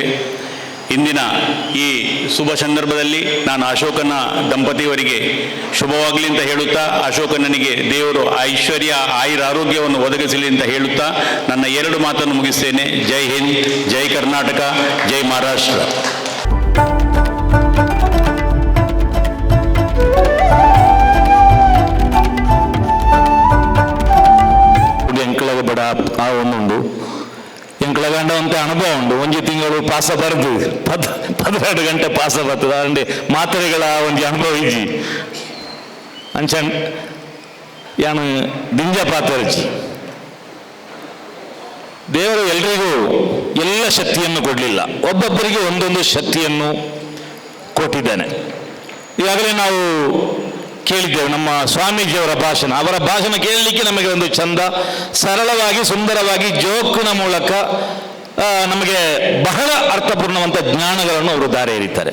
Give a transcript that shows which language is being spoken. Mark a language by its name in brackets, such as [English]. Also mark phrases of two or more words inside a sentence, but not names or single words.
[Kannada] ಇಂದಿನ ಈ ಶುಭ ಸಂದರ್ಭದಲ್ಲಿ ನಾನು ಅಶೋಕನ ದಂಪತಿಯವರಿಗೆ ಶುಭವಾಗಲಿ ಅಂತ ಹೇಳುತ್ತಾ, ಅಶೋಕನಿಗೆ ದೇವರು ಐಶ್ವರ್ಯ ಆಯುರಾರೋಗ್ಯವನ್ನು ಒದಗಿಸಲಿ ಅಂತ ಹೇಳುತ್ತಾ ನನ್ನ 2 ಮಾತನ್ನು ಮುಗಿಸ್ತೇನೆ. ಜೈ ಹಿಂದ್, ಜೈ ಕರ್ನಾಟಕ, ಜೈ ಮಹಾರಾಷ್ಟ್ರ. [Tulu] ಎಂಕಳಗ ಬಡ ಆ ಒಂದುಂಡು ಎಂಕಳಗಂಡ ಅಂತ ಅನುಭವ ಉಂಡು. [Kannada] 1 ತಿಂಗಳು ಪಾಸ ಬರೆದು 12 ಗಂಟೆ ಪಾಸ ಬರ್ತದೆ. [Tulu] ಅಂಡೆ ಮಾತ್ರೆಗಳ ಒಂದು ಅನುಭವ ಇಜ್ಜಿ ಅಂಚನ್ ಯಾನು ದಿಂಜ ಪಾತ್ರಜಿ. [Kannada] ದೇವರು ಎಲ್ರಿಗೂ ಎಲ್ಲ ಶಕ್ತಿಯನ್ನು ಕೊಡಲಿಲ್ಲ, ಒಬ್ಬೊಬ್ಬರಿಗೆ ಒಂದೊಂದು ಶಕ್ತಿಯನ್ನು ಕೊಟ್ಟಿದ್ದಾನೆ. ಈಗಾಗಲೇ ನಾವು ಕೇಳಿದ್ದೇವೆ ನಮ್ಮ ಸ್ವಾಮೀಜಿಯವರ ಭಾಷಣ. ಅವರ ಭಾಷಣ ಕೇಳಲಿಕ್ಕೆ ನಮಗೆ ಒಂದು ಚಂದ, ಸರಳವಾಗಿ ಸುಂದರವಾಗಿ ಜೋಕಿನ ಮೂಲಕ ನಮಗೆ ಬಹಳ ಅರ್ಥಪೂರ್ಣವಂತ ಜ್ಞಾನಗಳನ್ನು ಅವರು ದಾರಿ ಎರೀತಾರೆ.